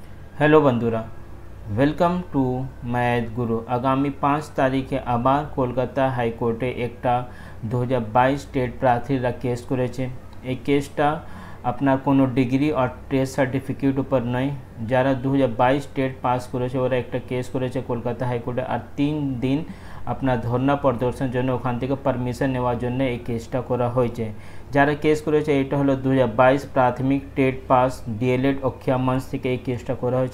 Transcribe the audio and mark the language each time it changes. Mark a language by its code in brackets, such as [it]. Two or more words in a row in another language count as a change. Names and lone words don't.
[bn] হেলো বন্ধুরা, [en] Welcome to Math Guru. [bn] আগামী 5 তারিখে আবার কলকাতা হাইকোর্টে এক 2022 টেট প্রার্থীরা কেস করেছে। এই কেসটা আপনার কোনো ডিগ্রি আর টেস্ট সার্টিফিকেট উপর নয়। যারা 2022 টেট পাস করেছে ওরা একটা কেস করেছে কলকাতা হাইকোর্টে, আর 3 দিন আপনার ধর্ণা প্রদর্শনের জন্য ওখান থেকে পারমিশন নেওয়ার জন্য এই কেসটা করা হয়েছে। যারা কেস করেছে এটা হলো 2022 প্রাথমিক টেট পাস ডিএলএড অক্ষা মঞ্চ থেকে এই কেসটা করা হয়েছে।